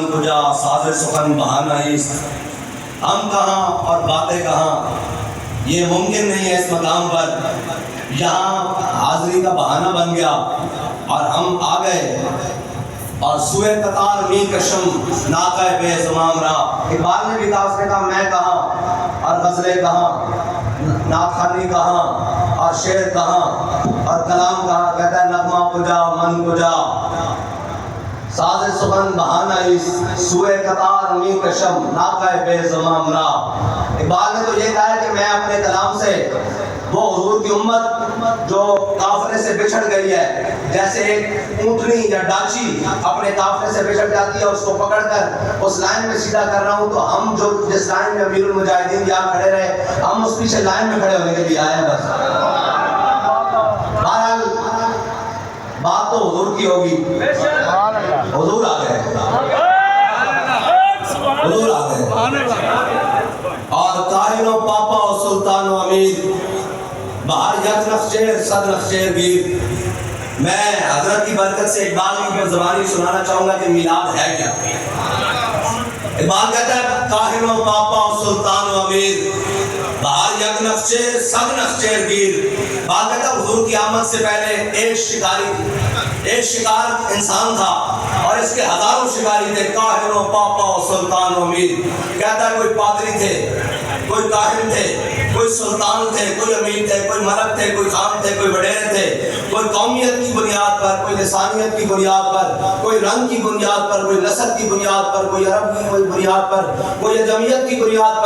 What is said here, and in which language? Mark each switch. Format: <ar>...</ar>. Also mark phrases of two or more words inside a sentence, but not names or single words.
<fa>کجا ساز سخن بہانہ است،</fa> <ur>ہم کہاں اور باتیں کہاں، یہ ممکن نہیں ہے اس مقام پر، یہاں حاضری کا بہانہ بن گیا اور ہم آ گئے، اور</ur> <fa>سوئے قطار می کشم ناقہ بے زمام را۔</fa> <ur>اقبال نے بھی کہا، اس نے کہا میں کہاں اور غزلیں کہاں، نعت خوانی کہاں اور شعر کہاں اور کلام کہاں، کہتا ہے</ur> <fa>نغمہ کجا من کجا ساز سخن بہانہ است، سوئے قطار می کشم ناقہ بے زمام را۔</fa> <ur>اقبال نے تو یہ کہا ہے کہ میں اپنے کلام سے وہ حضور کی امت جو قافلے سے بچھڑ گئی ہے، جیسے ایک اونٹنی یا ڈاچی اپنے قافلے سے بچھڑ جاتی ہے، اس کو پکڑ کر اس لائن میں سیدھا کر رہا ہوں، تو ہم جو جس لائن میں امیر المجاہدین یہاں کھڑے رہے، ہم اس پیچھے لائن میں کھڑے ہونے کے لیے آئے ہیں بس۔ بہرحال بات تو حضور کی ہوگی، حضور آ گئے، حضور آ گئے، اور</ur> <fa>کاہن و پاپا و سلطان و امیر، باہر یک نخشیر صد نخشیر گیر۔</fa> <ur>میں حضرت کی برکت سے اقبال کی زبانی سنانا چاہوں گا کہ میلاد ہے کیا۔ اقبال کہتا ہے</ur> <fa>کاہن و پاپا و سلطان و امیر، باہر یک نخشیر صد نخشیر گیر۔</fa> <ur>بات کہتا ہے حضور کی آمد سے پہلے ایک شکاری، ایک شکار انسان تھا اور اس کے ہزاروں شکاری تھے،</ur> <fa>کاہن و پاپا و سلطان و امیر۔</fa> <ur>کہتا ہے کوئی پادری تھے، کوئی کاہن تھے، کوئی سلطان تھے، کوئی امیر تھے، کوئی ملک تھے، کوئی خان تھے، کوئی وڈیرے تھے، کوئی قومیت کی بنیاد پر، کوئی لسانیت کی بنیاد پر، کوئی رنگ کی بنیاد پر، کوئی نسل کی بنیاد پر، کوئی عرب کی کوئی بنیاد پر، کوئی جمعیت کی بنیاد پر۔</ur>